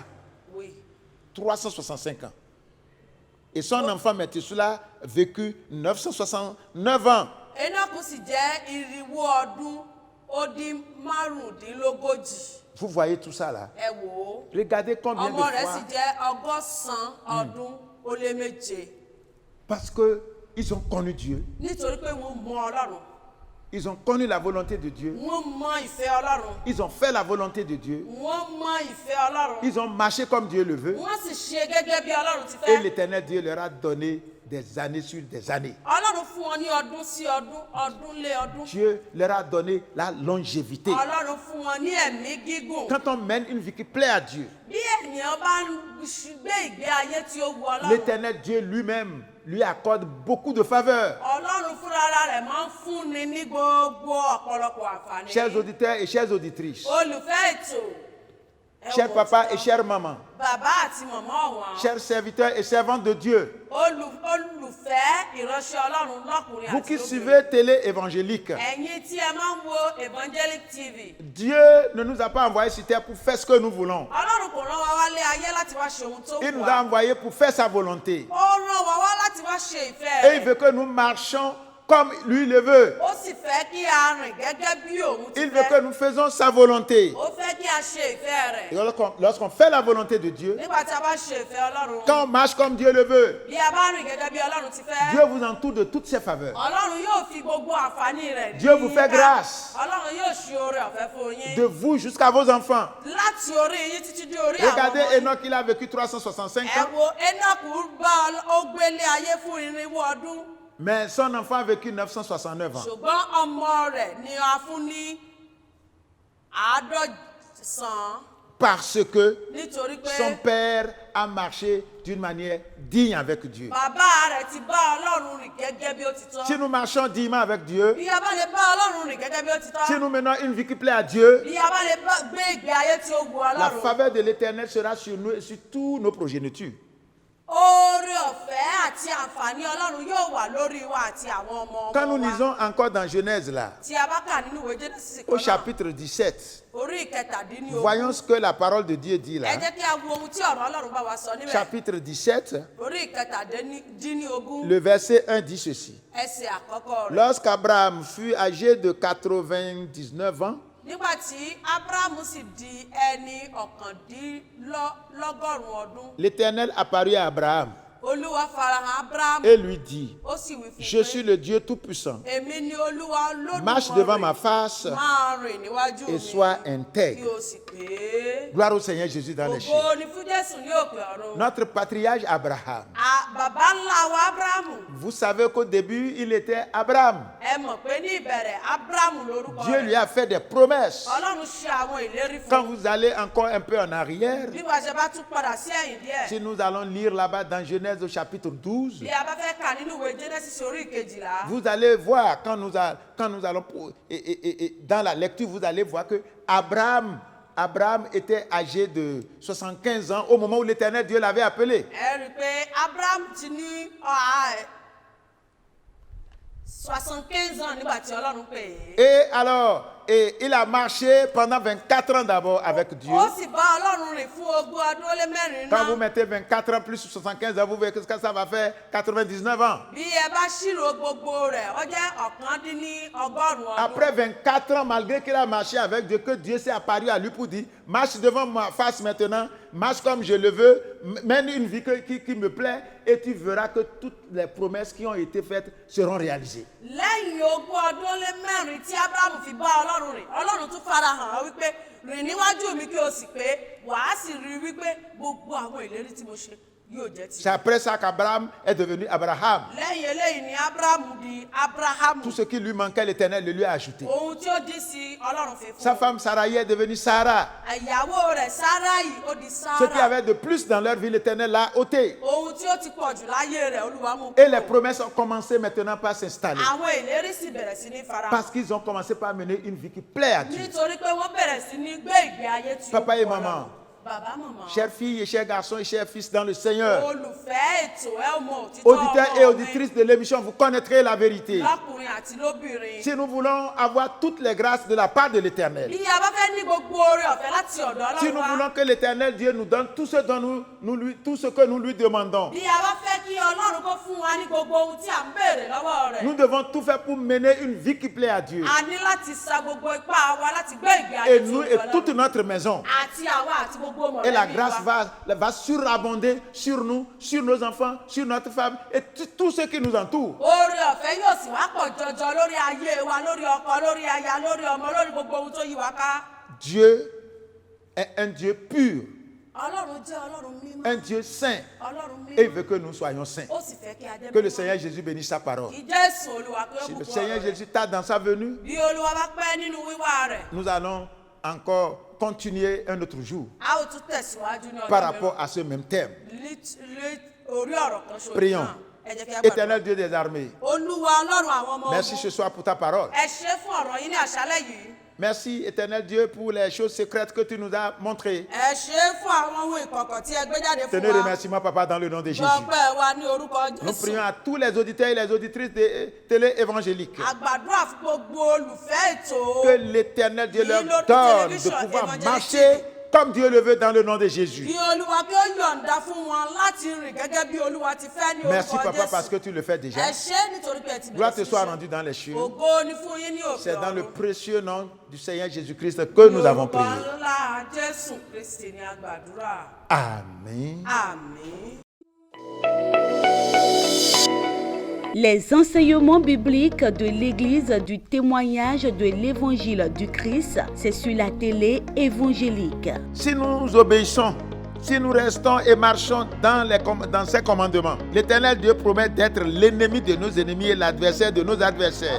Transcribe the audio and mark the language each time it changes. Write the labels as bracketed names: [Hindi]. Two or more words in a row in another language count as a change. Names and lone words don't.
[French] Oui. 365 ans. Et son enfant Métusséla vécut 969 ans. [Yoruba] Énọ́kù sì jẹ́ 400 ọdún ó dín márùndínlógójì. [French] Vous voyez tout ça là. [Yoruba] Ẹ wò ó. [French] Regardez combien de [Yoruba] Ọmọ rẹ̀ sì [French] fois. [Yoruba] jẹ́ 100 ọdún ó lé méje. [French] Parce qu'ils ont connu Dieu. [Yoruba] Nítorí pé wọ́n mọ Ọlọ́run. [French] Ils ont connu la volonté de Dieu. [Yoruba] Wọ́n mọ ìfẹ́ Ọlọ́run. [French] Ils ont fait la volonté de Dieu. [Yoruba] Wọ́n mọ ìfẹ́ Ọlọ́run. [French] Ils ont marché comme Dieu le veut. [Yoruba] Wọ́n sì ṣe gẹ́gẹ́ bí Ọlọ́run ti [French] Et [Yoruba] fẹ́. [French] l'Éternel Dieu leur a donné des années sur des années. [Yoruba] Ọlọ́run fún wọn ní ọdún sí ọdún, ọdún lé ọdún. [French] Dieu leur a donné la longévité. [Yoruba] Ọlọ́run fún wọn ní ẹ̀mí gígùn. [French] Quand on mène une vie qui plaît à Dieu, [Yoruba] Bí ènìyàn bá ń gbé ìgbé ayé tí ó wu Ọlọ́run. [French] l'Éternel Dieu lui-même lui accorde beaucoup de faveurs. [Yoruba] Ọlọ́run fúnra rẹ̀ máa ń fúnni ní gbogbo ọ̀pọ̀lọpọ̀ àǹfààní. [French] Chers auditeurs et chères auditrices, [Yoruba] Olùfẹ́ ètò. Ẹ [French] chers [Yoruba] wò [French] papas [Yoruba] ó [French] et chères mamans, [Yoruba] bàbá àti màmá wọn. [French] chers serviteurs et servantes de Dieu, [Yoruba] Olùfẹ́ ìránṣẹ́ Ọlọ́run lọ́kùnrin [French] vous [Yoruba] àti [French] qui [Yoruba] lóbìnrin. [French] suivez télé évangélique, [Yoruba] Ẹ̀yin tí ẹ máa ń wo Evangelic TV. [French] Dieu ne nous a pas envoyés sur terre pour faire ce que nous voulons. [Yoruba] Ọlọ́run kò rán wa wálé ayé láti wá ṣe ohun tó [French] Il [Yoruba] wù [French] nous [Yoruba] wá. [French] a envoyés pour faire sa volonté. [Yoruba] Ó rán wa wá láti wá ṣe ìfẹ́ [French] Et il [Yoruba] rẹ̀. [French] veut que nous marchions comme lui le veut. [Yoruba] Ó sì fẹ́ kí a rìn gẹ́gẹ́ bí òun ti [French] Il veut que [Yoruba] fẹ́. [French] nous faisons sa volonté. [Yoruba] Ó fẹ́ kí a ṣe ìfẹ́ rẹ̀. [French] Et lorsqu'on fait la volonté de Dieu, [Yoruba] Nígbà tí a bá ṣe ìfẹ́ Ọlọ́run. [French] quand on marche comme Dieu le veut, [Yoruba] Bí a bá rìn gẹ́gẹ́ bí Ọlọ́run ti fẹ́. [French] Dieu vous entoure de toutes ses faveurs. [Yoruba] Ọlọ́run yóò fi gbogbo àǹfààní rẹ̀ [French] Dieu vous fait grâce. [Yoruba] Ọlọ́run yóò ṣe oore ọ̀fẹ́ fún yín. [French] De vous jusqu'à vos enfants. [Yoruba] Láti orí yín títí dé orí àwọn [French] Regardez [Yoruba] ọmọ yín. [French] Enoch, il a vécu 365 [Yoruba] Ẹ [French] ans, [Yoruba] wo Énọ́kù ó gbélé ayé fún 400 ọdún. [French] mais son enfant a vécu 969 ans. [Yoruba] Ṣùgbọ́n ọmọ rẹ̀ ni a fún ní 150 [French] Parce que [Yoruba] nítorí pé [French] son père a marché d'une manière digne avec Dieu. [Yoruba] bàbá rẹ̀ ti bá Ọlọ́run rìn gẹ́gẹ́ bí ó ti tọ́. [French] Si nous marchons dignement avec Dieu, [Yoruba] Bí a bá lè bá Ọlọ́run rìn gẹ́gẹ́ bí ó ti tọ́. [French] si nous menons une vie qui plaît à Dieu, [Yoruba] Bí a bá lè gbé ìgbé ayé tí ó wu [French] la [Yoruba] Ọlọ́run. [French] faveur de l'Éternel sera sur nous et sur tous nos progénitures. [Yoruba] Oore ọ̀fẹ́ àti àǹfààní Ọlọ́run yóò wà lórí wa àti àwọn ọmọ [French] Quand nous [Yoruba] ọmọ wa. [French] lisons encore dans Genèse là, [Yoruba] Tí a bá kà nínú ìwé Jẹ́nẹ́sísì [French] au [Yoruba] kan náà, [French] chapitre 17, [Yoruba] orí ìkẹtàdínlógún. [French] voyons ce que la parole de Dieu dit [Yoruba] Ẹ [French] là. [Yoruba] jẹ́ kí a wo ohun tí ọ̀rọ̀ Ọlọ́run bá wa sọ níbẹ̀. [French] Chapitre 17, [Yoruba] Orí ìkẹtàdínlógún. [French] le verset 1 dit ceci. [Yoruba] Ẹsẹ̀ àkọ́kọ́ rẹ̀. [French] Lorsqu'Abraham fut âgé de 99 ans, [Yoruba] Nígbà tí Ábúráhámù sì di ẹni 99 ọdún, [French] l'Éternel apparut à Abraham [Yoruba] Olúwa farahàn Ábúráhámù. [French] et lui dit, [Yoruba] Ó sì wí fún [French] je [Yoruba] un [French] suis [Yoruba] pé, [French] le Dieu Tout-Puissant. [Yoruba] èmi ni Olúwa Olódùmarè. [French] Marche devant ma face [Yoruba] Máa rìn níwájú mi. [French] et sois [Yoruba] Kí [French] intègre. [Yoruba] o sì pé. [French] Gloire au Seigneur Jésus dans les cieux. [Yoruba] Ògo ni fún Jésù ní òkè ọ̀run. [French] Notre patriarche Abraham. [Yoruba] Bàbá ńlá wa Ábúráhámù. [French] Vous savez qu'au début, il était Abraham. [Yoruba] Ẹ mọ̀ pé ní ìbẹ̀rẹ̀ Ábúráhámù lórúkọ [French] Dieu lui [Yoruba] rẹ̀. [French] a fait des promesses. [Yoruba] Ọlọ́run ṣe àwọn ìlérí fún [French] Quand [Yoruba] un. [French] vous allez encore un peu en arrière, [Yoruba] Bí wàá ṣe bá tún padà sí ẹ̀yìn díẹ̀. [French] si nous allons lire là-bas dans Genèse au chapitre 12, [Yoruba] Bí a bá fẹ́ kà nínú ìwé Jẹ́nẹ́sísì orí ìkejìlá. [French] vous allez voir, quand nous allons, et dans la lecture, vous allez voir que Abraham était âgé de 75 ans au moment où l'Éternel Dieu l'avait appelé. [Yoruba] Ẹ rí i pé Ábúráhámù ti ní 75 ans nígbà tí Ọlọ́run pè é. [French] Et alors, il a marché pendant 24 ans d'abord avec Dieu. [Yoruba] Ó sì bá Ọlọ́run rìn fún 20 ọdún ó lé mẹ́rin [French] Quand vous [Yoruba] náà. [French] mettez 24 ans plus 75 ans, vous verrez que ça va faire 99 ans. [Yoruba] Bí ẹ bá ṣírò gbogbo rẹ̀, ó jẹ́ 180 ọdún. [French] Après 24 ans, malgré qu'il a marché avec Dieu, que Dieu s'est apparu à lui pour dire, marche devant ma face maintenant, marche comme je le veux, mène une vie qui me plaît, et tu verras que toutes les promesses qui ont été faites seront réalisées. [Yoruba] Lẹ́yìn 20 ọdún ó lé mẹ́rin tí Ábúráhámù fi bá Ọlọ́run rìn, Ọlọ́run tún farahàn án wípé rìn níwájú mi kí o sì pé wàá sì rí wípé gbogbo àwọn ìlérí tí mo ṣe yóò jẹ́ ti. [French] C'est après ça qu'Abraham est devenu Abraham. [Yoruba] Lẹ́yìn eléyìí ni Ábúráhámù di Ábúráhámù. [French] Tout ce qui lui manquait, l'Éternel le lui a ajouté. [Yoruba] Ohun tí ó dín sí Ọlọ́run fi fún [French] Sa [Yoruba] un. [French] femme Sarai est devenue Sarah. [Yoruba] Ìyàwó rẹ̀ Sáráì ó di [French] Ce qui [Yoruba] Sárà. [French] avait de plus dans leur vie, l'Éternel l'a ôté. [Yoruba] Ohun tí ó ti pọ̀ jù láyé rẹ̀ Olúwa mú [French] Et les [Yoruba] kúrò. [French] promesses ont commencé maintenant par s'installer. [Yoruba] Àwọn ìlérí sì bẹ̀rẹ̀ sí ní farahàn. [French] Parce qu'ils ont commencé par mener une vie qui plaît à Dieu. [Yoruba] Nítorí pé wọ́n bẹ̀rẹ̀ sí ní gbé ìgbé ayé tí ó [French] Papa et [Yoruba] kọ́ [French] maman. [Yoruba] Ọlọ́run. Bàbá màmá. [French] Chers filles et chers garçons et chers fils dans le Seigneur, [Yoruba] Olùfẹ́ ètò ẹ mọ òtítọ́ [French] auditeurs et [Yoruba] ọmọ mi. [French] auditrices de l'émission, vous connaîtrez la vérité. [Yoruba] Lọ́kùnrin àti lóbìnrin. [French] Si nous voulons avoir toutes les grâces de la part de l'Éternel, [Yoruba] Bí a bá fẹ́ ní gbogbo oore ọ̀fẹ́ láti ọ̀dọ̀ [French] si [Yoruba] Ọlọ́run [French] nous [Yoruba] wá. [French] voulons que l'Éternel Dieu nous donne tout ce que nous lui demandons, [Yoruba] Bí a bá fẹ́ kí Ọlọ́run kó fún wa ní gbogbo ohun tí à ń béèrè lọ́wọ́ rẹ̀. [French] nous devons tout faire pour mener une vie qui plaît à Dieu. [Yoruba] A ní láti sa gbogbo ipá wa láti gbé ìgbé ayé [French] Et [Yoruba] tí [French] nous [Yoruba] ó [French] et [Yoruba] Ọlọ́run. [French] toute notre maison. [Yoruba] Àti àwa àti gbogbo [French] Et la [Yoruba] mọ̀lẹ́bí [French] grâce [Yoruba] wa. [French] va surabonder sur nous, sur nos enfants, sur notre femme et tous ceux qui nous entourent. [Yoruba] Oore ọ̀fẹ́ yóò sì wá pọ̀ jọjọ lórí ayé wa, lórí ọkọ, lórí aya, lórí ọmọ, lórí gbogbo ohun tó yí wa ká. [French] Dieu est un Dieu pur, [Yoruba] Ọlọ́run jẹ́ Ọlọ́run mímọ́. [French] un Dieu saint. [Yoruba] Ọlọ́run [French] Et il [Yoruba] mímọ́. [French] veut que nous soyons saints. [Yoruba] Ó sì fẹ́ kí a jẹ́ [French] Que le [Yoruba] mímọ́. [French] Seigneur Jésus bénisse sa parole. [Yoruba] Kí Jésù Olúwa pé ó [French] Si le [Yoruba] bùkún [French] Seigneur [Yoruba] ọ̀rọ̀ rẹ̀. [French] Jésus tarde dans sa venue, [Yoruba] Bí Olúwa bá pẹ́ nínú wíwá rẹ̀, [French] nous allons encore continuer un autre jour [Yoruba] a ó tún tẹ̀síwájú ní [French] par [Yoruba] ọjọ́ [French] rapport à ce même thème. [Yoruba] orí ọ̀rọ̀ kan ṣoṣo [French] Prions. [Yoruba] náà. Ẹ jẹ́ kí a gbàdúrà. [French] Éternel Dieu des armées, [Yoruba] Olúwa Ọlọ́run àwọn ọmọ [French] merci [Yoruba] ogun. [French] ce soir pour ta parole. [Yoruba] Ẹ ṣé fún ọ̀rọ̀ yín ní àṣálẹ́ yìí. [French] Merci, Éternel Dieu, pour les choses secrètes que tu nous as montrées. [Yoruba] Ẹ ṣé fún àwọn ohun ìkọ̀kọ̀ tí ẹ gbé jáde fún [French] Tenez [Yoruba] wa. [French] remerciements, Papa, dans le nom de Jésus. [Yoruba] Gbọpẹ́ wa ní orúkọ [French] Nous [Yoruba] Jésù. [French] prions à tous les auditeurs et les auditrices de télé évangéliques [Yoruba] Àgbàdúrà fún gbogbo olùfẹ́ ètò. [French] que l'Éternel Dieu leur Ni l'autre donne de télévision pouvoir évangélique. marcher comme Dieu le veut dans le nom de Jésus. [Yoruba] Kí Olúwa kí ó yọ̀ǹda fún wọn láti rìn gẹ́gẹ́ bí Olúwa ti fẹ́ ní [French] Merci, [Yoruba] orúkọ [French] Papa, parce [Yoruba] Jésù. [French] que tu le fais déjà. [Yoruba] Ẹ ṣé nítorí pé ẹ ti [French] Gloire [Yoruba] bẹ̀rẹ̀ [French] te [Yoruba] sí [French] soit [Yoruba] ṣe. [French] rendue dans les cieux. [Yoruba] Ògo ni fún yín ní òkè [French] C'est dans le [Yoruba] ọ̀run. [French] précieux nom du Seigneur Jésus-Christ que nous avons prié. [Yoruba] Ní orúkọ ńlá Jésù Kristi ni a gbàdúrà. [French] Amen. [Yoruba] Àmín. [French] Les enseignements bibliques de l'Église du témoignage de l'Évangile du Christ, c'est sur la télé évangélique. Si nous obéissons, si nous restons et marchons dans ses commandements, l'Éternel Dieu promet d'être l'ennemi de nos ennemis et l'adversaire de nos adversaires.